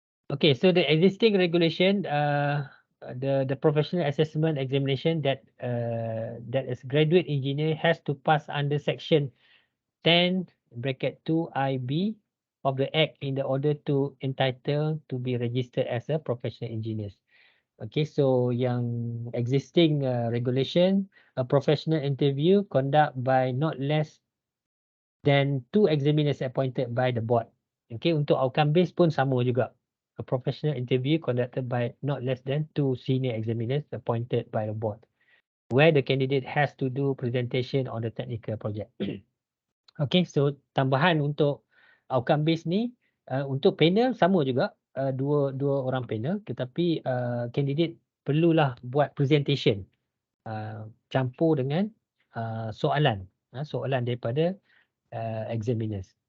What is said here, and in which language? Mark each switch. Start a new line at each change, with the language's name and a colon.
English: Okay, so the existing regulation, the professional assessment examination that as graduate engineer has to pass under section 10(2)(IB) of the Act in the order to entitle to be registered as a professional engineer. Okay, so yang existing regulation, a professional interview conduct by not less than 2 examiners appointed by the board.
Malay: Okay, untuk outcome based pun sama juga.
English: A professional interview conducted by not less than 2 senior examiners appointed by the board, where the candidate has to do presentation on the technical project.
Malay: Okay, so tambahan untuk outcome based ni, untuk panel sama juga. Dua orang panel, tetapi kandidat perlulah buat presentation campur dengan soalan daripada examiners.